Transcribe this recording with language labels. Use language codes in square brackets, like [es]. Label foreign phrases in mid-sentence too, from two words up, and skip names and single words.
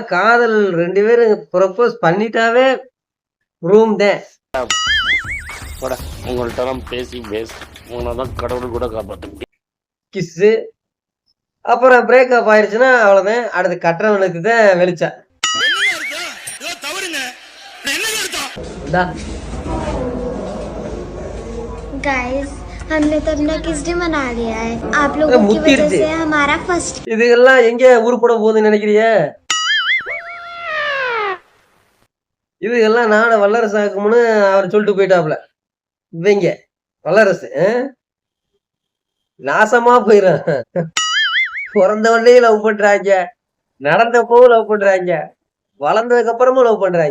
[ta] இப்பெல்லாம் காதல் 2 பேரும் ப்ரப்போஸ் பண்ணிட்டாவே ரூம் தான். உங்கள்கிட்ட பேசி உன்னதான் கடவுள் கூட காப்பாற்ற கிஸ்ஸு. அப்புறம் பிரேக்கப் ஆயிடுச்சுன்னா அவ்வளோதான். அடுத்து கட்டுறவனுக்கு தான் வெளிச்சா. [hi] गाइस हमने तो अपना [en] Kiss Day [hi] मना लिया है आप लोगों की वजह से हमारा फर्स्ट. [ta] இதுகெல்லாம் எங்க உருப்பட போகுதுன்னு நினைக்கிறிய? இதுகெல்லாம் நாட வல்லரசு ஆக்கும்னு அவர் சொல்லிட்டு போயிட்டாப்ல. இவங்க வல்லரசு நாசமா போயிடும். பிறந்தவனே லவ் பண்றாங்க, நடந்தப்பவும் லவ் பண்றாங்க, வளர்ந்ததுக்கு அப்புறமும் லவ் பண்றாங்க.